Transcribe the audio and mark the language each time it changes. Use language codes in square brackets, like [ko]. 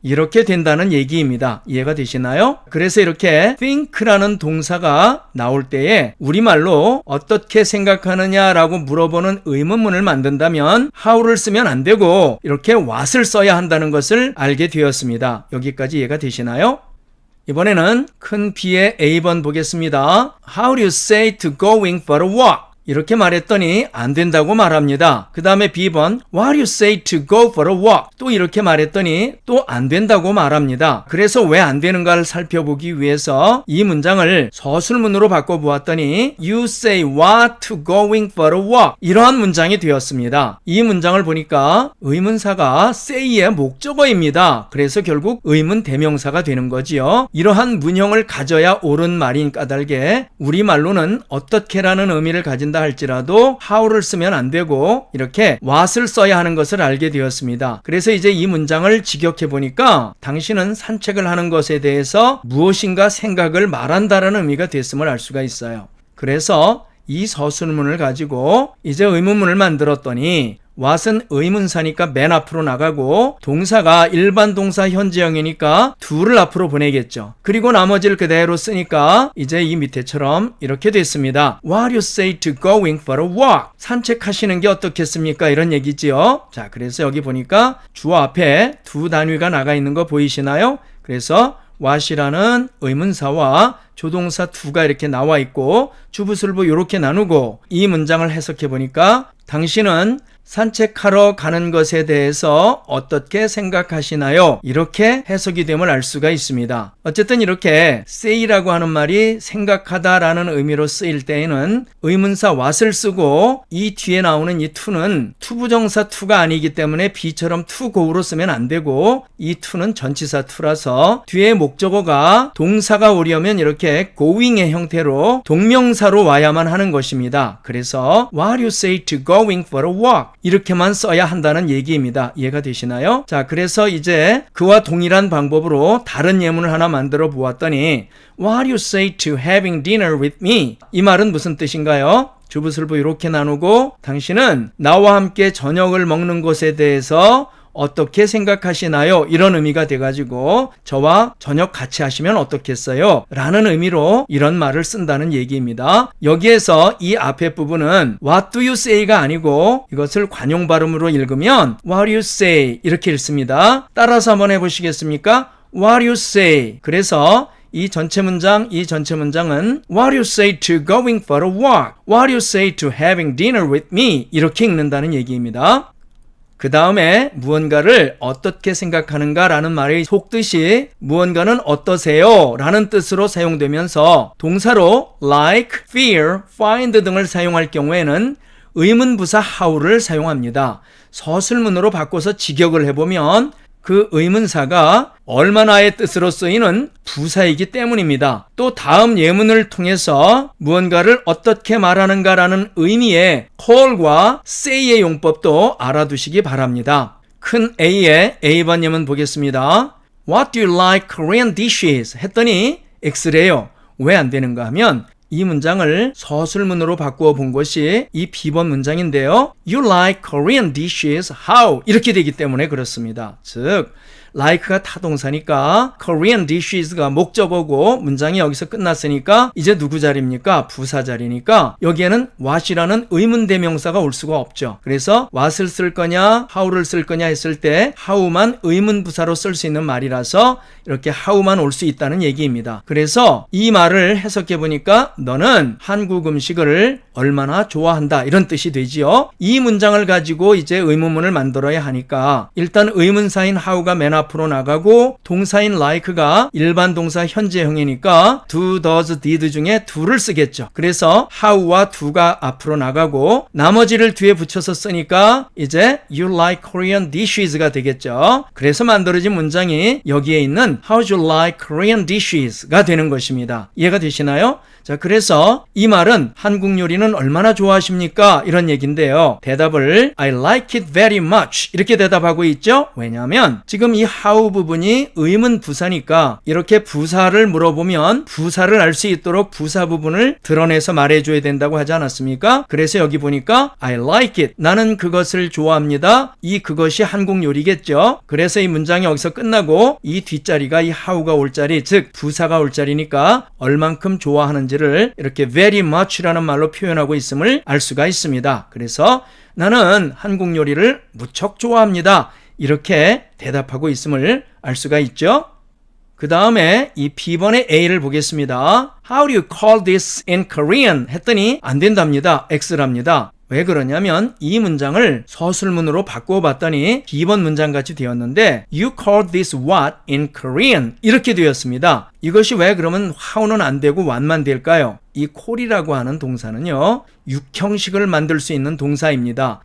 [ko] 이렇게 된다는 얘기입니다. 이해가 되시나요? 그래서 이렇게 think라는 동사가 나올 때에 우리말로 어떻게 생각하느냐라고 물어보는 의문문을 만든다면 how를 쓰면 안 되고 이렇게 what을 써야 한다는 것을 알게 되었습니다. 여기까지 이해가 되시나요? 이번에는 큰 B의 A번 보겠습니다. [en] How do you say to going for a walk? [ko] 이렇게 말했더니 안 된다고 말합니다. 그 다음에 B번 [en] What do you say to go for a walk? [ko] 또 이렇게 말했더니 또 안 된다고 말합니다. 그래서 왜 안 되는가를 살펴보기 위해서 이 문장을 서술문으로 바꿔보았더니 [en] You say what to going for a walk? [ko] 이러한 문장이 되었습니다. 이 문장을 보니까 의문사가 say의 목적어입니다. 그래서 결국 의문 대명사가 되는 거지요. 이러한 문형을 가져야 옳은 말인 까닭에 우리말로는 어떻게라는 의미를 가진 할지라도 how를 쓰면 안 되고 이렇게 what을 써야 하는 것을 알게 되었습니다. 그래서 이제 이 문장을 직역해 보니까 당신은 산책을 하는 것에 대해서 무엇인가 생각을 말한다라는 의미가 됐음을 알 수가 있어요. 그래서 이 서술문을 가지고 이제 의문문을 만들었더니 what은 의문사니까 맨 앞으로 나가고 동사가 일반 동사 현재형이니까 do를 앞으로 보내겠죠. 그리고 나머지를 그대로 쓰니까 이제 이 밑에처럼 이렇게 됐습니다. [en] What do you say to going for a walk? [ko] 산책하시는 게 어떻겠습니까? 이런 얘기지요. 자, 그래서 여기 보니까 주어 앞에 두 단위가 나가 있는 거 보이시나요? 그래서 what이라는 의문사와 조동사 do가 이렇게 나와 있고 주부술부 이렇게 나누고 이 문장을 해석해 보니까 당신은 산책하러 가는 것에 대해서 어떻게 생각하시나요? 이렇게 해석이 됨을 알 수가 있습니다. 어쨌든 이렇게 say라고 하는 말이 생각하다라는 의미로 쓰일 때에는 의문사 what을 쓰고 이 뒤에 나오는 이 to는 투부정사 to가 아니기 때문에 be처럼 to go로 쓰면 안 되고 이 to는 전치사 to라서 뒤에 목적어가 동사가 오려면 이렇게 going의 형태로 동명사로 와야만 하는 것입니다. 그래서 [en] What do you say to going for a walk? [ko] 이렇게만 써야 한다는 얘기입니다. 이해가 되시나요? 자, 그래서 이제 그와 동일한 방법으로 다른 예문을 하나 만들어 보았더니 [en] What do you say to having dinner with me? [ko] 이 말은 무슨 뜻인가요? 주부술부 이렇게 나누고 당신은 나와 함께 저녁을 먹는 것에 대해서 어떻게 생각하시나요? 이런 의미가 돼가지고 저와 저녁 같이 하시면 어떻겠어요? 라는 의미로 이런 말을 쓴다는 얘기입니다. 여기에서 이 앞에 부분은 [en] What do you say [ko] 가 아니고 이것을 관용 발음으로 읽으면 What do you say 이렇게 읽습니다. 따라서 한번 해보시겠습니까? [en] What do you say? [ko] 그래서 [en] 이 전체 문장은 What do you say to going for a walk? What do you say to having dinner with me? [ko] 이렇게 읽는다는 얘기입니다. 그 다음에 무언가를 어떻게 생각하는가 라는 말이 속뜻이 무언가는 어떠세요? 라는 뜻으로 사용되면서 동사로 like, fear, find 등을 사용할 경우에는 의문부사 how를 사용합니다. 서술문으로 바꿔서 직역을 해보면 그 의문사가 얼마나의 뜻으로 쓰이는 부사이기 때문입니다. 또 다음 예문을 통해서 무언가를 어떻게 말하는가라는 의미의 call과 say의 용법도 알아두시기 바랍니다. 큰 A의 A번 예문 보겠습니다. [en] What do you like Korean dishes? [ko] 했더니 X래요. 왜 안 되는가 하면 이 문장을 서술문으로 바꾸어 본 것이 이 B번 문장인데요. [en] You like Korean dishes how? [ko] 이렇게 되기 때문에 그렇습니다. 즉 like가 타동사니까 Korean dishes가 목적어고 문장이 여기서 끝났으니까 이제 누구 자리입니까? 부사 자리니까 여기에는 what이라는 의문대명사가 올 수가 없죠. 그래서 what을 쓸 거냐 how를 쓸 거냐 했을 때 how만 의문부사로 쓸 수 있는 말이라서 이렇게 how만 올 수 있다는 얘기입니다. 그래서 이 말을 해석해 보니까 너는 한국 음식을 얼마나 좋아한다 이런 뜻이 되지요. 이 문장을 가지고 이제 의문문을 만들어야 하니까 일단 의문사인 how가 맨 앞으로 나가고 동사인 like가 일반 동사 현재형이니까 do, does, did 중에 do를 쓰겠죠. 그래서 how와 do가 앞으로 나가고 나머지를 뒤에 붙여서 쓰니까 이제 [en] you like Korean dishes [ko] 가 되겠죠. 그래서 만들어진 문장이 여기에 있는 [en] How do you like Korean dishes [ko] 가 되는 것입니다. 이해가 되시나요? 자, 그래서 이 말은 한국 요리는 얼마나 좋아하십니까? 이런 얘기인데요. 대답을 [en] I like it very much [ko] 이렇게 대답하고 있죠. 왜냐하면 지금 이 how 부분이 의문 부사니까 이렇게 부사를 물어보면 부사를 알 수 있도록 부사 부분을 드러내서 말해줘야 된다고 하지 않았습니까? 그래서 여기 보니까 [en] I like it [ko] 나는 그것을 좋아합니다. 이 그것이 한국 요리겠죠. 그래서 이 문장이 여기서 끝나고 이 뒷자리가 이 how가 올 자리 즉 부사가 올 자리니까 얼만큼 좋아하는지를 이렇게 [en] very much [ko] 라는 말로 표현하고 있음을 알 수가 있습니다. 그래서 나는 한국 요리를 무척 좋아합니다. 이렇게 대답하고 있음을 알 수가 있죠. 그 다음에 이 B번의 A를 보겠습니다. [en] How do you call this in Korean? [ko] 했더니 안 된답니다. X랍니다. 왜 그러냐면 이 문장을 서술문으로 바꾸어 봤더니 B번 문장같이 되었는데 [en] You call this what in Korean? [ko] 이렇게 되었습니다. 이것이 왜 그러면 how는 안 되고 what만 될까요? 이 call이라고 하는 동사는요. 육형식을 만들 수 있는 동사입니다.